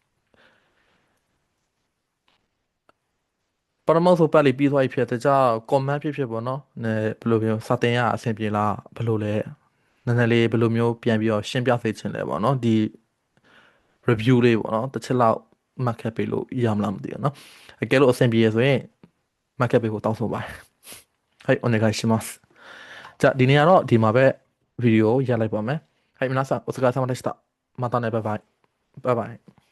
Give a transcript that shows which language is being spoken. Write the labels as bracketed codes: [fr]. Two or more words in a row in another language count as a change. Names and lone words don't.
[my] ပထမဆုံးပတ်လေးပြီးသွားပြီဖြစ်တဲ့ကြောင့် comment ဖြစ်ပေါ့နော်နဲဘယ်လိုမျိုးစာတင်ရအဆင်ပြေလားဘယ်လိုလဲနည်းနည်းလေးဘယ်လိုမျိုးပြန်ပြီးတော့ရှင်းပြစေချင်လဲပေါ့နော်ဒီ review လေးပေါ့နော်တစ်ချက်လောက်မှတ်ခဲ့ပေးလို့ရမလားမသိဘူးနော်အကယ်လို့အဆင်ပြေရဆိုရင်မှတ်ခဲ့ပေးဖို့တောင်းဆိုပါတယ် [ja] はいお願いしますじゃあ、リニアのディマベビデオをやればね。はい、皆さんお疲れ様でした。またね、バイバイ。バイバイ。